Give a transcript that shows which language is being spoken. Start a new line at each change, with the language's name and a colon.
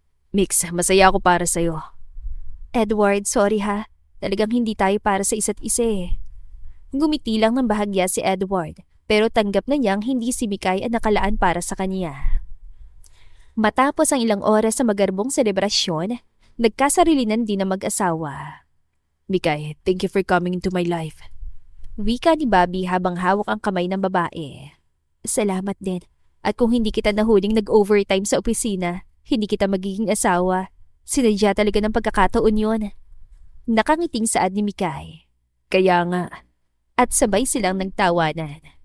Filipino: Mix, masaya ako para sa'yo. Edward, sorry ha. Talagang hindi tayo para sa isa't isa eh. Gumiti lang ng bahagya si Edward, pero tanggap na niyang hindi si Mikay ang nakalaan para sa kanya. Matapos ang ilang oras sa magarbong selebrasyon, nagkasarilinan din ang mag-asawa.
English: Mikay, thank you for coming into my life.
Filipino: Wika ni Bobby habang hawak ang kamay ng babae. Salamat din. At kung hindi kita nahuling nag-overtime sa opisina, hindi kita magiging asawa. Sinadya talaga ng pagkakataon yun. Nakangiting saad ni Mikay. Kaya nga. At sabay silang nagtawanan.